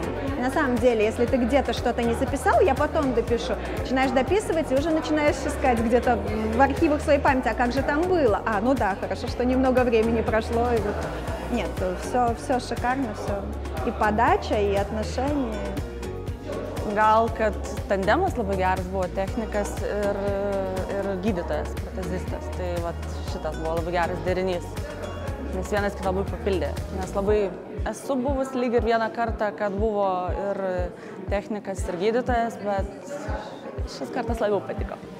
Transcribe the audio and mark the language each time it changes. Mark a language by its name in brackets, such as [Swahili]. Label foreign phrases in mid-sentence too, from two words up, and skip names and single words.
[Russian] И на самом деле, если ты где-то что-то не записал, я потом допишу. Начинаешь дописывать и уже начинаешь искать где-то в архивах своей памяти, а как же там было? Ну да, хорошо, что немного времени прошло. И нет, все шикарно, все. И подача, и отношения. [Lithuanian] Gal, kad tandemas labai geras buvo technikas ir gydytojas, protezistas. Tai šitas buvo labai geras derinys, nes vienas kitą labai papildė. Nes labai esu buvus lyg ir vieną kartą, kad buvo ir technikas, ir gydytojas, bet šis kartas labiau patiko.